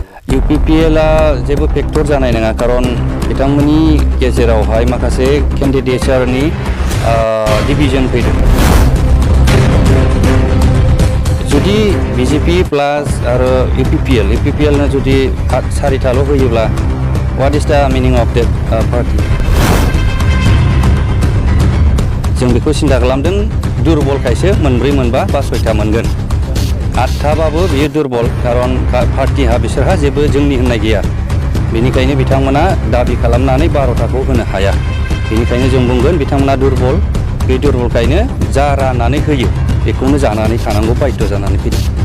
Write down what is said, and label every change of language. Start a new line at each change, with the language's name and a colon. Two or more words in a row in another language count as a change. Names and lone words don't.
Bodo: UPPL जेबो फेक्टर जानाय नङा कारन बिथांमोननि गेजेरावहाय माखासे केन्डिडेटफोरनि डिभिजन फैदों जुदि BJP प्लास आरो UPPL ना जुदि सारिथाल' होयोब्ला
English: what is the meaning of that party
Bodo: जों बेखौ सिन्था खालामदों दुरबलखायसो मोनब्रै मोनबा बा सयथा मोनगोन आठथाबाबो बियो दुरबल कारन पार्टीहा बिसोरहा जेबो जोंनि होननाय गैया बेनिखायनो बिथांमोना दाबि खालामनानै 12थाखौ होनो हाया बेनिखायनो जों बुंगोन बिथांमोना दुरबल बे दुरबलखायनो जा राननानै होयो बेखौनो जानानै थानांगौ बाध्य जानानै फैदों